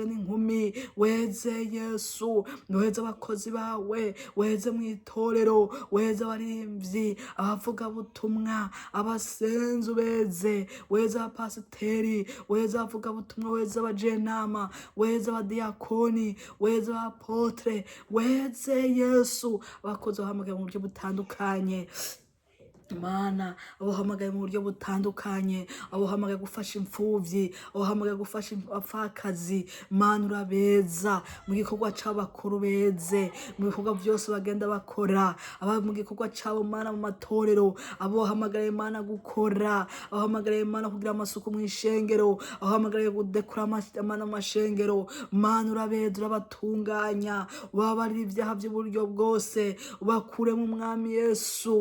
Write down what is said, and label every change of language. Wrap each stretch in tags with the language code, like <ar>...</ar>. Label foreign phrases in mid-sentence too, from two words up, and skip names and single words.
<rn>n'inkumi, weze Yesu, weze abakozi bawe, weze mu itorero, weze abaririmbyi, abavuga butumwa, abasenzu, weze abapasiteri, weze abavuga butumwa, weze abajenama, weze abadiyakoni, weze abapotre, weze Yesu abakozi bahamagaye mu buryo butandukanye Mana, abahamagaye mu buryo butandukanye, abahamagaye gufasha imfuvyi, abahamagaye gufasha abapfakazi. Mana urabeza mu gikorwa c'abakuru, beze mu bikorwa byose bagenda bakora, aba mu gikorwa cabo Mana mu matorero, abo bahamagaye Mana gukora, abahamagaye Mana kugira amasuku mu ishengero, abahamagaye kudekora Mana mu mashengero. Mana urabeza, urabatunganya, ubabarira ibyaha by'uburyo bwose, ubakuremo Umwami Yesu.</rn>